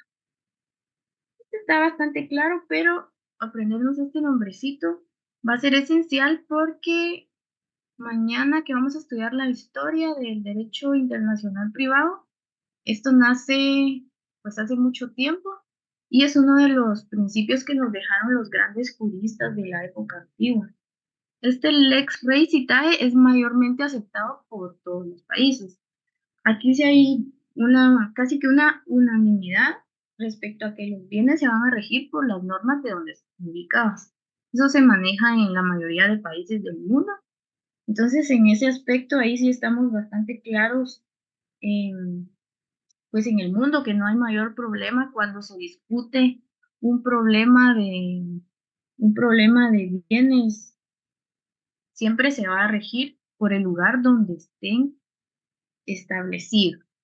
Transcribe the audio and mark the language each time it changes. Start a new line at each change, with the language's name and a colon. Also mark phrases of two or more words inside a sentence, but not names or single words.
Spanish: Está bastante claro, pero aprendernos este nombrecito va a ser esencial porque mañana que vamos a estudiar la historia del derecho internacional privado, esto nace pues hace mucho tiempo y es uno de los principios que nos dejaron los grandes juristas de la época antigua. Este
Latin: lex rei citae
Spanish: es mayormente aceptado por todos los países. Aquí sí hay casi que una unanimidad respecto a que los bienes se van a regir por las normas de donde están ubicados. Eso se maneja en la mayoría de países del mundo. Entonces, en ese aspecto, ahí sí estamos bastante claros pues en el mundo, que no hay mayor problema cuando se discute un problema de bienes, siempre se va a regir por el lugar donde estén establecidos.